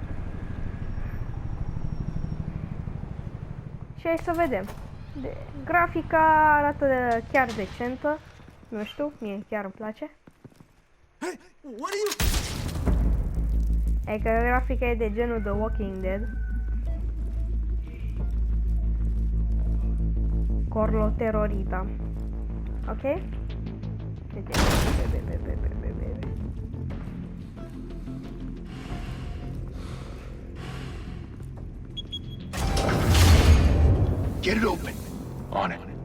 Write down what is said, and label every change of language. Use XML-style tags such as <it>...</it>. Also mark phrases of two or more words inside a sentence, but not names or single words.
<ro>Și hai să vedem. Grafica arată chiar decentă. Nu știu, mie chiar îmi place. E că grafica e de genul The Walking Dead. Corlo terorita.</ro> <en>Ok? Get it open. On it.</en>